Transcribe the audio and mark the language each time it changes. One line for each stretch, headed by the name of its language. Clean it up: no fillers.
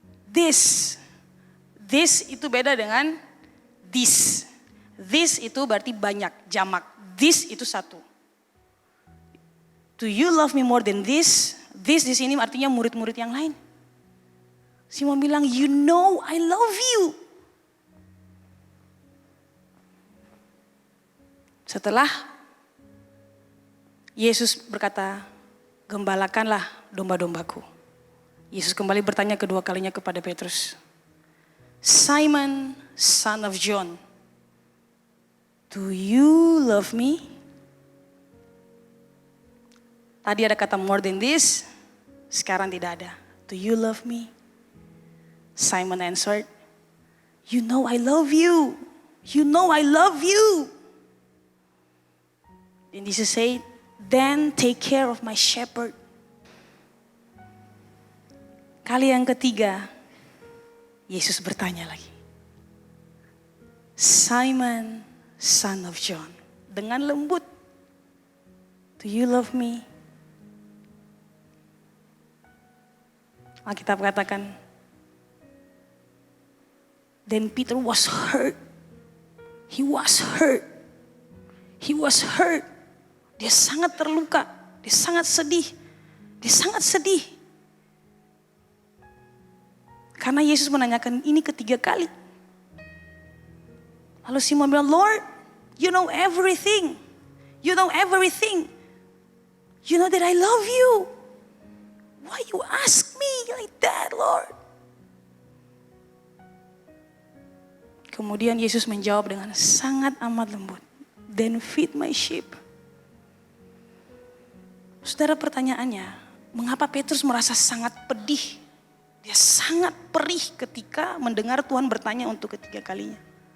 Indonesian: This itu beda dengan this. This itu berarti banyak, jamak. This itu satu.
English: Do you love me more than this?
Indonesian: This di sini artinya murid-murid yang lain.
English: Simon bilang, you know I love you.
Indonesian: Setelah Yesus berkata, gembalakanlah domba-dombaku. Yesus kembali bertanya kedua kalinya kepada Petrus.
English: Simon, son of John, do you love me?
Indonesian: Tadi ada kata
English: more than this,
Indonesian: sekarang tidak ada.
English: Do you love me? Simon answered, you know I love you. You know I love you. And Jesus said, then take care of my shepherd.
Indonesian: Kali yang ketiga, Yesus bertanya lagi.
English: Simon, son of John,
Indonesian: dengan lembut,
English: do you love me?
Indonesian: Alkitab katakan,
English: then Peter was hurt. He was hurt. He was hurt.
Indonesian: Dia sangat terluka. Dia sangat sedih.
English: Dia sangat sedih.
Indonesian: Karena Yesus menanyakan ini ketiga kali. Lalu Simon bilang,
English: Lord, you know everything. You know everything. You know that I love you. Why you ask me like that, Lord?
Indonesian: Kemudian Yesus menjawab dengan sangat amat lembut.
English: Then feed my sheep.
Indonesian: Saudara, pertanyaannya, mengapa Petrus merasa sangat pedih? Dia sangat perih ketika mendengar Tuhan bertanya untuk ketiga kalinya.